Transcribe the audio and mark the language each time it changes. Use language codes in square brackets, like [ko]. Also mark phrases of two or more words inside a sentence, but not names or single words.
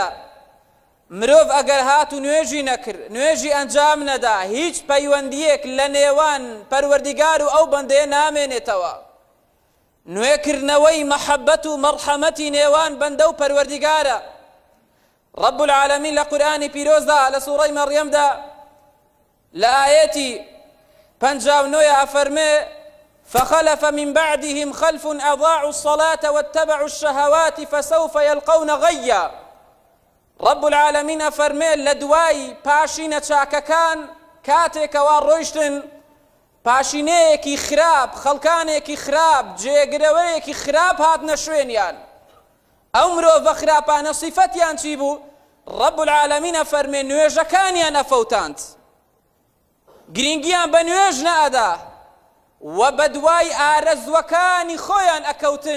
[ckb] مرۆڤ ئەگەر هات و نوێژی نەکرد، نوێژی ئەنجام نەدا، هیچ پەیوەندیەک لە نێوان پەروەردیگار و ئەو بەندەیە نامێنێتەوە. نوێکردنەوەی مەحەبەت و مەرحەمەتی نێوان بەندە و پەروەردیگارە. [ar] رب العالمین [ckb] لە قورئانی پیرۆزدا لە سوورەی مەڕیەمدا لە ئایەتی 59 ئەفەرمێ: [ar] فخلف من بعدهم خلف أضاعوا الصلاة واتبعوا الشهوات فسوف يلقون غيا. رب العالمين أفرمي [ckb] لدواي پاشینە چاکەکان کاتێکەوە ڕۆیشتن پاشینەیەکی خراپ، خەڵکانێکی خراپ، جێگرەوەیەکی خراپ هاتنە شوێنیان. ئەو مرۆڤە خراپانە صیفەتیان چی بوو؟ [ar] رب العالمین [ckb] ئەفەرمێ نوێژەکانیان ئەفەوتاند، گرنگیان بە نوێژ نەئەدا و بەدوای ئارەزوەکانی خۆیان ئەکەوتن.